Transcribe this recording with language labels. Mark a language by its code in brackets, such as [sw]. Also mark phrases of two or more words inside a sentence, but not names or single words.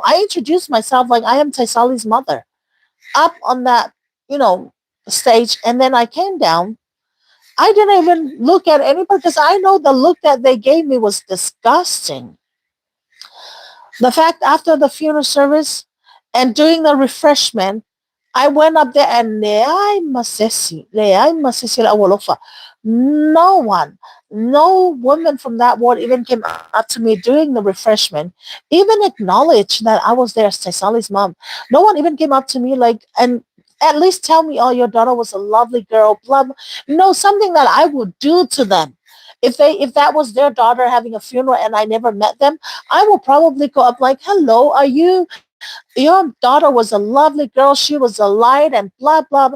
[en] I introduced myself like I am Taisali's mother up on that, you know, stage, and then I came down. I didn't even look at anybody because I know the look that they gave me was disgusting. The fact after the funeral service and during the refreshment, I went up there and leay masisi la wolofa. No one, no woman from that ward even came up to me during the refreshment, even acknowledged that I was there as Taisali's mom. No one even came up to me like and At least tell me, oh, your daughter was a lovely girl, blah, blah. No, something that I would do to them. If that was their daughter having a funeral and I never met them, I will probably go up like, hello, are you, your daughter was a lovely girl, she was a light and blah, blah, blah.